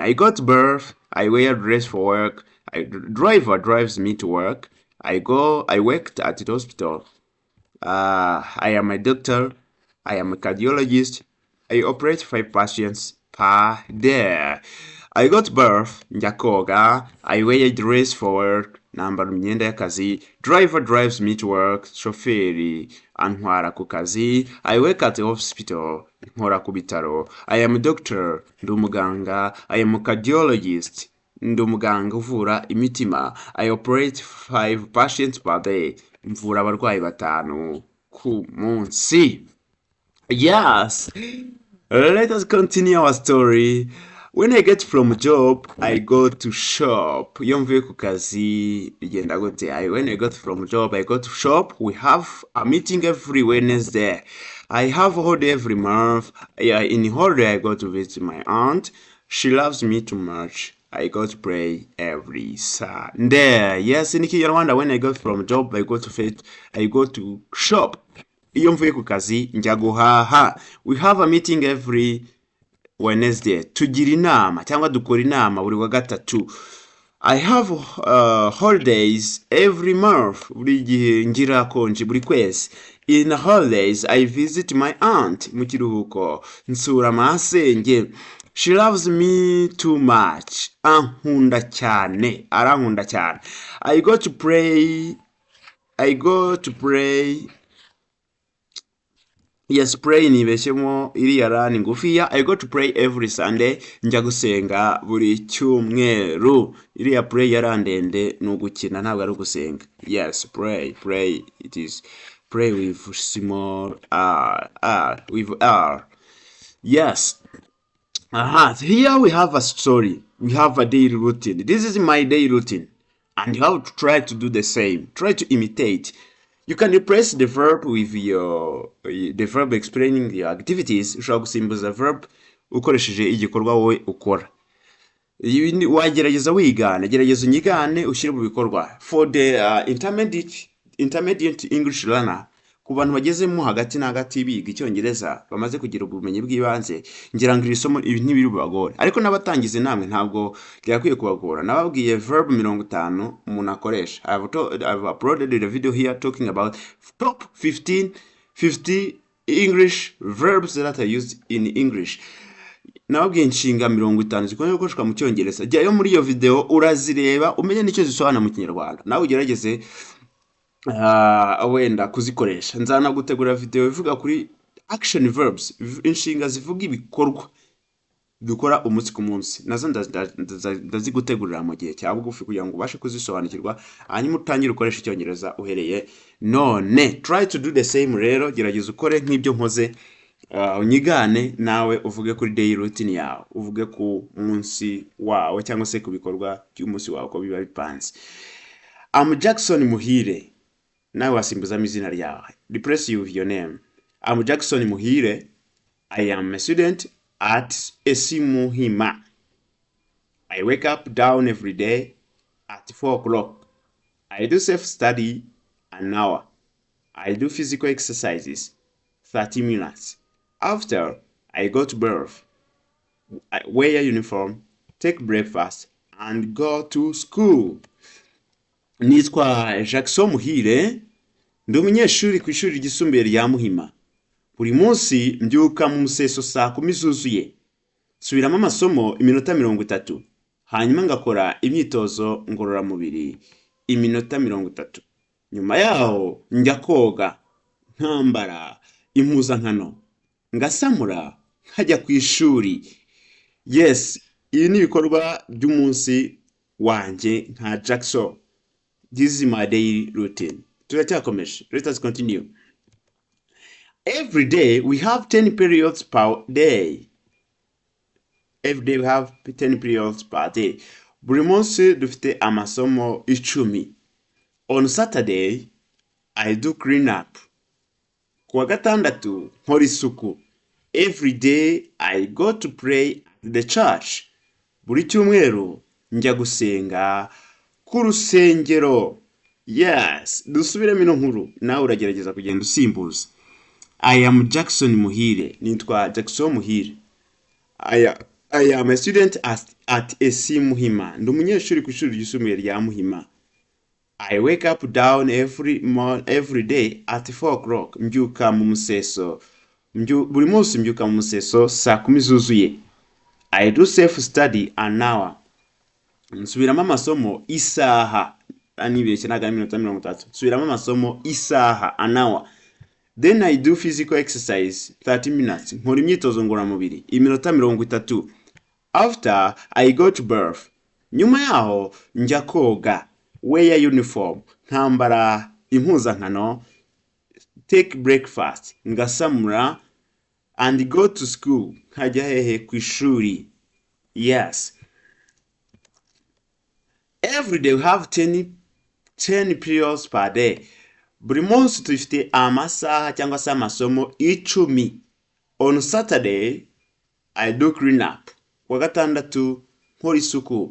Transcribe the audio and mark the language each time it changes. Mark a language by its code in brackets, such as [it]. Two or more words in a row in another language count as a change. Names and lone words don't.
[en] I got birth. I wear dress for work. Driver drives me to work. I worked at the hospital. I am a doctor. I am a cardiologist. I operate 5 patients per day. I got birth. [rw] Njya koga. [en] I wear dress for work. [rw] Nambara imyenda y'akazi. [en] Driver drives me to work. [rw] Shoferi antwara ku kazi. [en] I work at the hospital. [rw] Nkora ku bitaro. [en] I am a doctor. [rw] Ndi umuganga. [en] I am a cardiologist. [rw] Ndi umuganga uvura imitima. [en] I operate 5 patients per day. [rw] Mvura abarwayi 5 ku munsi. [en] Yes. Let us continue our story. When I get from job, I go to shop. [rw] Iyo mvuye ku kazi bigenda gute? [en] When I got from job, I go to shop. We have a meeting every Wednesday. I have a holiday every month. In holiday, I go to visit my aunt. She loves me too much. I go to pray every Sunday. Yes, in Kinyarwanda, when I go from job, I go to shop. [rw] Iyo mvuye ku kazi njya guhaha. [en] We have a meeting every Wednesday. [rw] Tugira inama cyangwa dukora inama buri wa gatatu. [en] I have holidays every month. [rw] Buri gihe ngira konji buri kwezi. [en] In holidays, I visit my aunt. [rw] Mu kiruhuko, nsura masenge. [en] She loves me too much. [rw] Ankunda cyane. Arankunda cyane. [en] I go to pray. Yes, pray [rw] nibeshyemo iriya rani ngufiya. [en] I go to pray every Sunday. [rw] Njya gusenga buri cyumweru. Iriya pray yarandende ni ugukina ntabwo ari ugusenga. [en] Yes, pray. It is pray with small with R. Yes. Here we have a story. We have a daily routine. This is my daily routine. And you have to try to do the same. Try to imitate. You can replace the verb with the verb explaining your activities. [rw] Ushobora gusimbuza verb ukoresheje igikorwa wowe ukora. Wagerageza wigana, gerageza unyigane ushyire mu bikorwa. [en] For the intermediate English learner, [rw] ku bantu bagezemo hagati na hagati biga icyongereza bamaze kugira ubumenyi bw'ibanze, ngira ngo iri somo ibi ntibiri bubagore. Ariko n'abatangize namwe ntabwo byakwiye kubagora. Nababwiye verb 50 umuntu akoresha. [en] I've uploaded a video here talking about top 50 English verbs that are used in English. [rw] Nababwiye inshinga 50 zikunze gukoreshwa mu cyongereza. Jyayo muri iyo video urazireba umenye nicyo zisobanura mu kinyarwanda. Nawe ugerageze wenda kuzikoresha. Nzanagutegura video ivuga kuri [en] action verbs, [rw] inshinga zivuga ibikorwa dukora umunsi ku munsi. Nazo ndazigutegurira mu gihe cya bugufi kugira ngo ubashe kuzisobanukirwa, hanyuma utangire ukoresha icyongereza uhereye none. [en] Try to do the same [rw] rero, gerageza ukore nk'ibyo nkoze. Unyigane nawe uvuge kuri [en] daily routine [rw] yawe, uvuge ku munsi wawe cyangwa se ku bikorwa by'umunsi wawe ko biba bipanze. [en] I'm Jackson Muhire. [rw] Nawe wasimbuzamo izina ryawe. [en] Replace you with your name. I'm Jackson Muhire. I am a student at IGA Muhima. I wake up down every day at 4 o'clock. I do self-study an hour. I do physical exercises 30 minutes. After, I go to bath. I wear uniform, take breakfast, and go to school. [rw] Nitwa Jackson Muhire, ndi umunyeshuri ku ishuri ryisumbuye rya Muhima. Buri munsi mbyuka mu museso saa 10 zuzuye. Subiramo amasomo iminota 30. Hanyuma ngakora imyitozo ngororamubiri iminota 30. Nyuma yaho njya koga, nkambara impuzankano, ngasamura, nkajya ku ishuri. Yes, ibi ni ibikorwa by'umunsi wanjye nka Jackson. [en] This is my daily routine. Let us continue. Every day we have 10 periods per day. Every day we have 10 periods per day. [rw] Buri munsi dufite amasomo 10. [en] On Saturday, I do clean up. [rw] Kuwa gatandatu nkora isuku. [en] Every day I go to pray at the church. [rw] Buri cyumweru njya gusenga ku rusengero. Yes, dusubiremo ino nkuru nawe uragerageza kugenda usimbuza. [en] I am Jackson Muhire. [rw] Nitwa Jackson Muhire. [en] I am a student at IGA Muhima. [rw] Ndi umunyeshuri ku ishuri ryisumbuye rya Muhima. [en] I wake up down every day at 4 o'clock. [rw] Mbyuka mu museso. Buri munsi mbyuka mu museso saa 10 zuzuye. [en] I do self-study an hour. [rw] Nsubiramo amasomo isaha. Anibeshye naga iminota 30. Nsubiramo amasomo isaha [en] an hour. Then I do physical exercise 30 minutes. [rw] Nkora imyitozo ngororamubiri iminota 30. [en] After, I go to bath. [rw] Nyuma yaho njya koga, [en] wear uniform, [rw] nkambara impuzankano, [en] take breakfast, ngasamura, and go to school. [rw] Nkajya hehe ku ishuri. [en] Yes. Every day we have 10 periods per day. [rw] Buri munsi dufite amasaha cyangwa se amasomo 10. [en] On Saturday, I do clean up. [rw] Kuwa gatandatu nkora isuku.